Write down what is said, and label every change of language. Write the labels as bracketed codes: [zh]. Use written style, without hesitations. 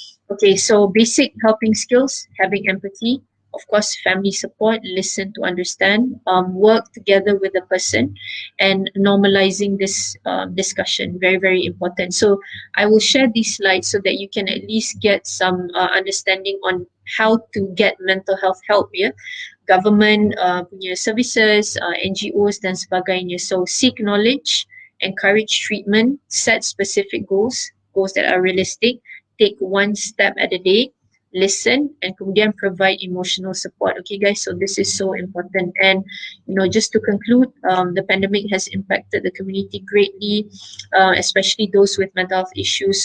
[en] Okay, so basic helping skills, having empathy, of course, family support, listen to understand, work together with the person, and normalizing this discussion, very, very important. So I will share these slides so that you can at least get some understanding on how to get mental health help, yeah? [ms] Government punya services, NGOs dan sebagainya. [en] So seek knowledge, encourage treatment, set specific goals that are realistic, take one step at a day, listen, and kemudian provide emotional support. Okay guys, so this is so important. And just to conclude, the pandemic has impacted the community greatly, especially those with mental health issues.